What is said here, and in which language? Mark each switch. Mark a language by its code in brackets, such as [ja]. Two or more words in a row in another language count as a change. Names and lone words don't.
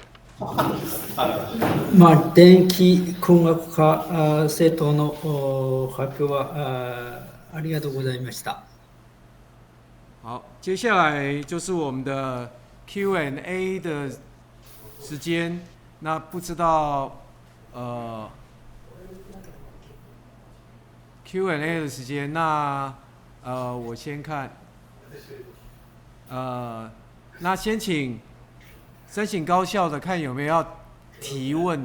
[ja] 電気工学科生徒の発表はありがとうございました。 [zh] 好，接下来就是我们的 Q&A 的时间。那不知道Q&A 的时间，那我先看，那先请申请高校的看有没有要提问。